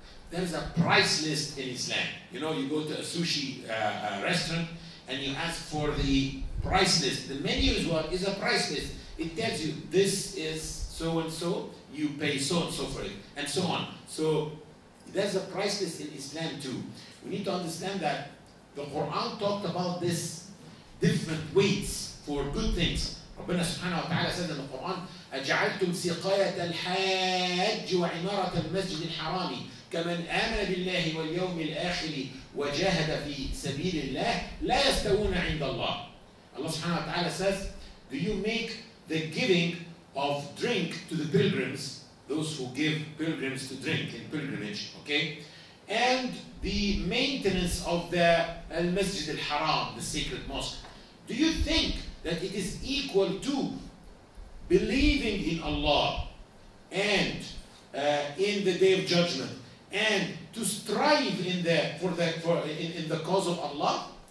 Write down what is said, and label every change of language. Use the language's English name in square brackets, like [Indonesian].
[English] There is a price list in Islam. You know, you go to a sushi restaurant and you ask for the price list. The menu is what? Is a price list. It tells you this is so and so, you pay so and so for it, and so on. So there's a price list in Islam too. We need to understand that the Quran talked about this different weights for good things. [Arabic] ربنا سبحانه وتعالى [English] said in the Quran, [Arabic] أجعلتم سقاية الحاج وعمارة المسجد الحرام كمن آمن بالله واليوم الآخر وجاهد في سبيل الله لا يستوون عند الله. [English] Allah subhanahu wa ta'ala says, do you make the giving of drink to the pilgrims, those who give pilgrims to drink in pilgrimage, okay? And the maintenance of the Al-Masjid Al-Haram, the sacred mosque. Do you think that it is equal to believing in Allah and in the Day of Judgment and to strive in the cause of Allah?